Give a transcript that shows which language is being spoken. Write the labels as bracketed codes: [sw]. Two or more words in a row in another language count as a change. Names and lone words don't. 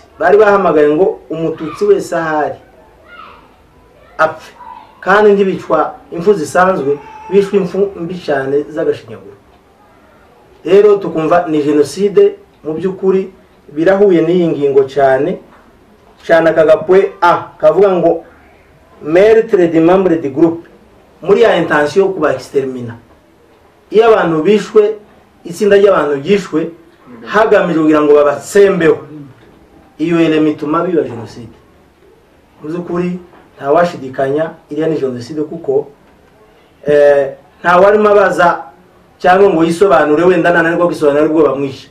[rw] Bari bahamagaye ngo umututsi wese ahari apfe, kandi ntibicwa impfu zisanzwe, bishwe impfu mbi cyane z'agashinyaguro. Rero tukumva ni jenoside mu by'ukuri birahuye n'iyi ngingo cyane akagapwe kavuga ngo [fr] meurtre des membres du groupe, [rw] muri ya intention yo kuba extermina. Iyo abantu bishwe, itsinda ry'abantu byishwe hagamijwe kugira ngo babatsembeho, iyo eleme ituma biba jenoside. Mu by'ukuri nta washidikanya iriya ni jenoside, kuko nta warimo abaza cyangwa ngo yisobanure wenda nananirwa kwisobanura aribwo bamwishe.